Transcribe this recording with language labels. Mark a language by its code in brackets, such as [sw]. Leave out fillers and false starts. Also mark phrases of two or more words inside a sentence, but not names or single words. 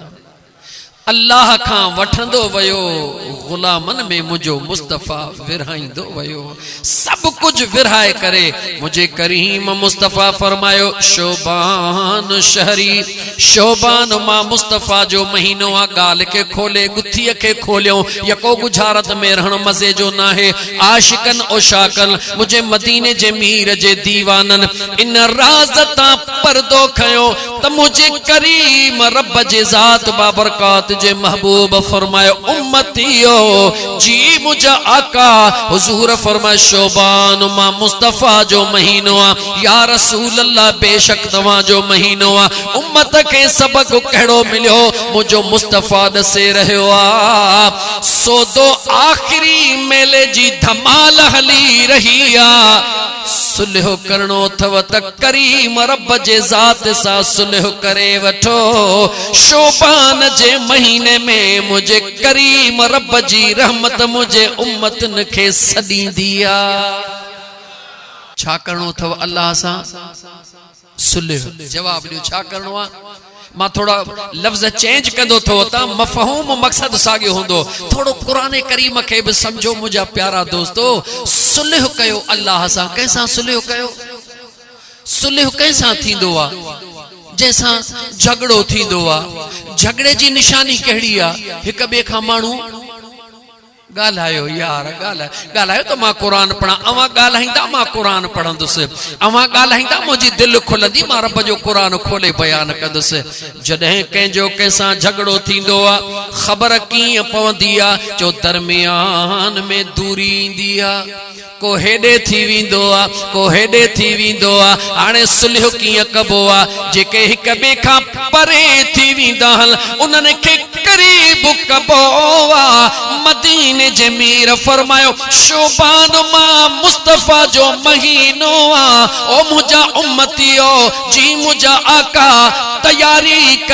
[sd] अल्लाह खां वठंदो वयो, गुलामन में मुझो मुस्तफ़ा विरहाईंदो वयो। सब कुछ विरहाए करे मुझे करीम मुस्तफ़ा फरमायो शोबान शहरी, शोबान मां मुस्तफ़ा जो महीनो आ। गाल के खोले गुत्थीअ के खोलियो, यको गुजारत में रहण मज़े जो ना है। आशिकन ओ शाकन मुझे मदीने जे मीर जे दीवानन इन राज़ ता पर्दो खयो त मुझे करीम रब जे ज़ात बाबरकात जे महबूब फरमायो उम्मतियो जी मुझा आका हुजूर फरमाए शोबान मां मुस्तफ़ा जो महीनो आ। या रसूल अल्लाह बेशक तवां जो महीनो आ। उम्मत के सबक कहिड़ो मिलियो, मुझो मुस्तफ़ा दसे रहियो आ। सोदो आखिरी मेले जी धमाल हली रही आ। सुलह करणो अथव त करीम रब जे ज़ात सां सुलह करे वठो। शोबान जे महीने में मुझे करीम रब जी रहमत मुझे उम्मतन के सदींदी आ। छा करणो अथव अल्लाह सां? सुलह। जवाब ॾियो छा करणो आ? मां थोड़ा लफ्ज़ चेंज कंदो थो ता मफ़हूम मक़सद साॻियो हूंदो। थोड़ो क़ुरान करीम के भी समझो मुझा प्यारा दोस्तो। सुलह कयो अल्लाह सां। कैसा सुलह कयो? सुलह कैसा थींदो आ? जैसा झगड़ो थींदो आ। झगड़े जी निशानी कहिड़ी आ? हिक ॿिए खां माण्हू गालायो यार गालायो तो मां कुरान पढ़ा। अवा गालाइंदा मां कुरान पढ़ंदुसि। अवा गालाइंदा मुझी दिल खुलंदी मां रब जो कुरान खोले बयान कंदुसि। जॾहिं कंहिंजो कंहिंसां झगड़ो थींदो आ ख़बर कीअं पवंदी आ? जो दरमियान में दूरी ईंदी आ। को हेडे थी विंदो आ, को हेडे थी विंदो आ। हाणे सुलह कीअं कबो आ? जेके हिक ॿिए खां परे थी विंदा आहिनि उन्हनि खे करीब कबोवा मदीने जे मीर फरमायो शोबान मां मुस्तफा जो महीनो आ ओ मुझा उम्मतियो जी मुझा आका तैयारी